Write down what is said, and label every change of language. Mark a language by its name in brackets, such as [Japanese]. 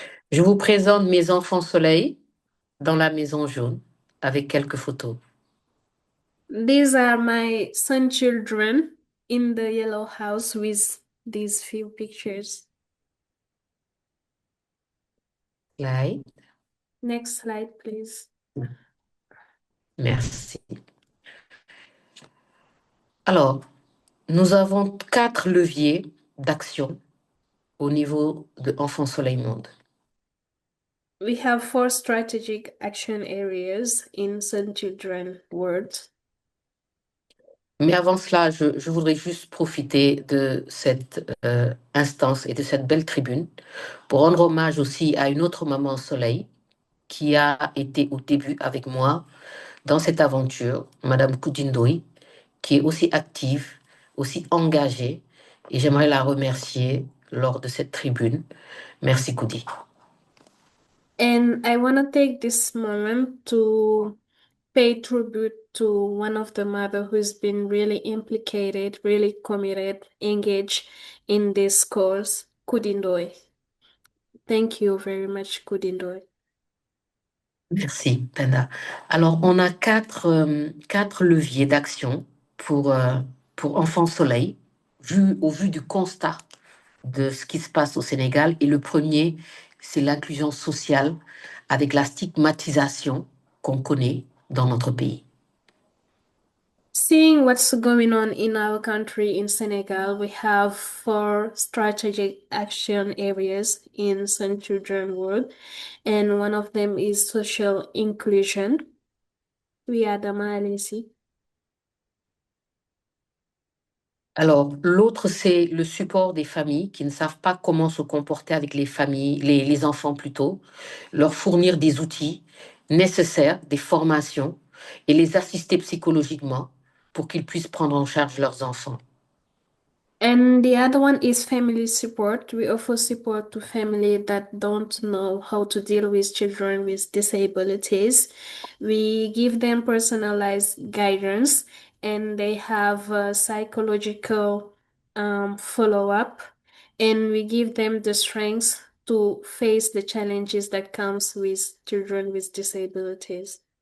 [French] Je vous présente mes enfants soleil dans la maison jaune avec quelques photos. [English] These are my son children in the yellow house with these few pictures. Slide. Next slide, please. [French] Merci. Alors, nous avons 4 leviers d'action au niveau de Enfants Soleil Monde. [English] We have 4 strategic action areas in Sun Children World. [French] Mais avant cela, je voudrais juste profiter de cette instance et de cette belle tribune pour rendre hommage aussi à une autre maman soleil qui a été au début avec moi dans cette aventure, Madame Koudindoy, qui est aussi active, aussi engagée, et j'aimerais la remercier lors de cette tribune. Merci Koudi. [English] And I want to take this moment to pay tribute to one of the mother who's been really implicated, really committed, engaged in this cause, Kudindoy. Thank you very much, Kudindoy. [French] Merci, Penda. Alors, on a 4 leviers d'action pour Enfants Soleil, au vu du constat de ce qui se passe au Sénégal. Et le premier, c'est l'inclusion sociale avec la stigmatisation qu'on connaît dans notre pays. [English] Seeing what's going on in our country in Senegal, we have 4 strategic action areas in Sun Children World, and one of them is social inclusion. [French] Oui, Adama, allez-y. Alors, l'autre, c'est le support des familles qui ne savent pas comment se comporter avec les familles, les enfants plutôt, leur fournir des outils nécessaires, des formations et les assister psychologiquement pour qu'ils puissent prendre en charge leurs enfants. [English] And the other one is family support. We offer support to families that don't know how to deal with children with disabilities. We give them personalized guidance, and they have a psychological follow-up, and we give them the strength to face the challenges that comes with children with disabilities.